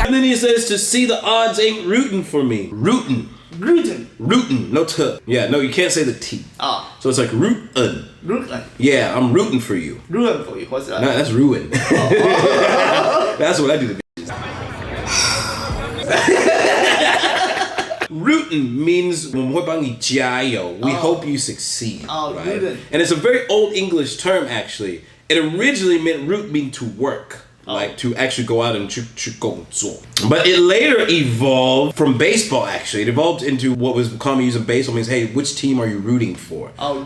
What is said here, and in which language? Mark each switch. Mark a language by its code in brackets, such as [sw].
[en] And then he says to see the odds ain't rooting for me. Rootin'. No T. Yeah, no, you can't say the T. Oh. So it's like rootin'. Rootin'. Yeah, I'm rooting for you. Ruin for you. What's that? No, that's ruin. That's what I do to bitches. Rootin' means [zh] 我们会帮你加油. [en] We hope you succeed. Oh, right? rootin'. And it's a very old English term actually. It originally meant root mean to work. Like to actually go out and [zh] 去工作. [en] But it later evolved from baseball actually. It evolved into what was commonly used in baseball. Means, hey, which team are you rooting for? Oh,